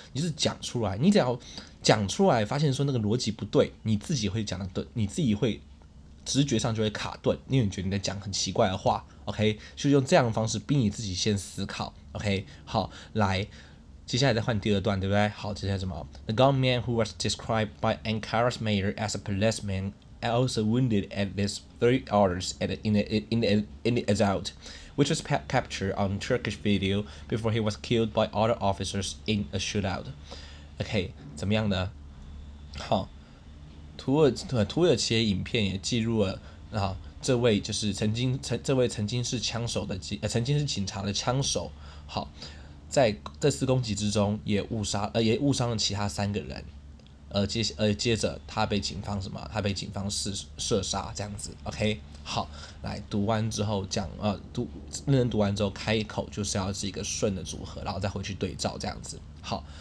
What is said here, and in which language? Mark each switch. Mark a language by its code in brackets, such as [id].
[zh] 你就是讲出来，你只要讲出来，发现说那个逻辑不对，你自己会讲的对，你自己会。直觉上就会卡顿，因为你觉得你在讲很奇怪的话 ，OK， 就用这样的方式逼你自己先思考 ，OK， 好，来，接下来再换第二段，对不对？好，接下来什么 [en] ？The gunman who was described by Ankara's mayor as a policeman also wounded at least 3 others in the assault, which was captured on Turkish video before he was killed by other officers in a shootout. [zh] OK， 怎么样呢？好。土耳其的影片也记录了这位就是曾经是枪手的曾经是警察的枪手，好，在这次攻击之中也误伤了其他3个人，接着他被警方射杀这样子 ，OK， 好，来读完之后认真读完之后开口就是要是一个顺的组合，然后再回去对照这样子，好。